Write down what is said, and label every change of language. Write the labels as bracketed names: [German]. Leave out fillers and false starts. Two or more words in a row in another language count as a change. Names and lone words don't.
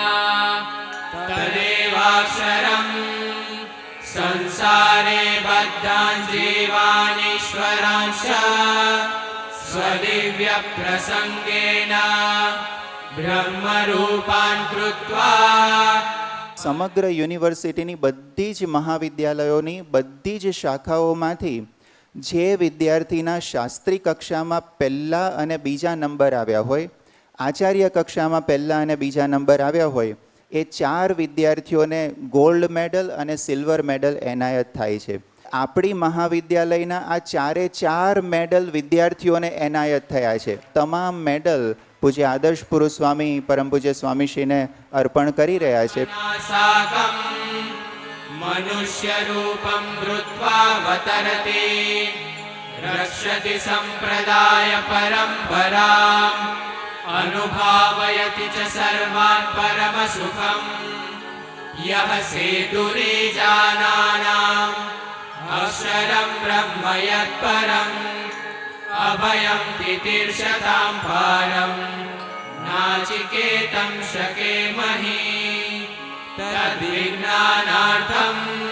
[Sanskrit] तदेवाक्षरम् संसारे बद्धान् जीवानीश्वरांश्च स्वदिव्यप्रसङ्गेन ब्रह्मरूपान् कृत्वा [Gujarati] સમગ્ર યુનિવર્સિટીની બધી જ મહાવિદ્યાલયોની બધી જ શાખાઓમાંથી જે વિદ્યાર્થીના શાસ્ત્રી કક્ષામાં પહેલા અને બીજા નંબર આવ્યા હોય, આચાર્ય કક્ષામાં પહેલા અને બીજા નંબર આવ્યા હોય, એ 4 વિદ્યાર્થીઓને [English] gold medal [Gujarati] અને [English] silver medal [Gujarati] એનાયત થાય છે. આપણી મહાવિદ્યાલયના આ 4 મેડલ વિદ્યાર્થીઓને એનાયત થયા છે. તમામ મેડલ પૂજ્ય આદર્શ પુરુષ સ્વામી પરમ પૂજ્ય સ્વામીશ્રીને અર્પણ કરી રહ્યા છે. [Sanskrit] साकं मनुष्यरूपं धृत्वावतरति रक्षति सम्प्रदाय परम्पराम् अनुभावयति च सर्वान् परमसुखम् यः सेतुरीजानानाम् अक्षरं ब्रह्म यत्परम् अभयं तितीर्षतां पारम् नाचिकेतं शकेमहि तद्विज्ञानार्थम्